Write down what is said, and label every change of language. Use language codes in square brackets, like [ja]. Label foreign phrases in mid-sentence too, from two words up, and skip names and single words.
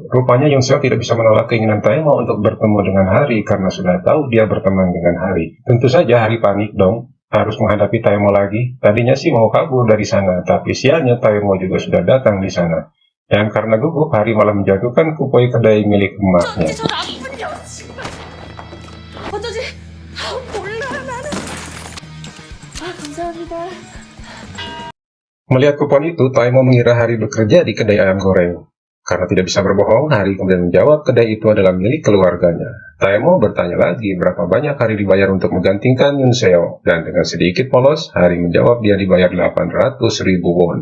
[id] Rupanya Yoon Seo tidak bisa menolak keinginan Taemo untuk bertemu dengan Hari karena sudah tahu dia berteman dengan Hari. Tentu saja Hari panik dong, harus menghadapi Taemo lagi. Tadinya sih mau kabur dari sana, tapi sialnya Taemo juga sudah datang di sana. Dan karena gugup, Hari malah menjatuhkan kupoi kedai milik emaknya. [ko] 저 나쁜 여친. 어쩌지? 몰라 나는. 감사합니다. [id] Melihat kupon itu, Taemo mengira Hari bekerja di kedai ayam goreng. Karena tidak bisa berbohong, Hari kemudian menjawab kedai itu adalah milik keluarganya. Taemo bertanya lagi berapa banyak Hari dibayar untuk menggantikan Yoon Seo. Dan dengan sedikit polos, Hari menjawab dia dibayar 800.000 won.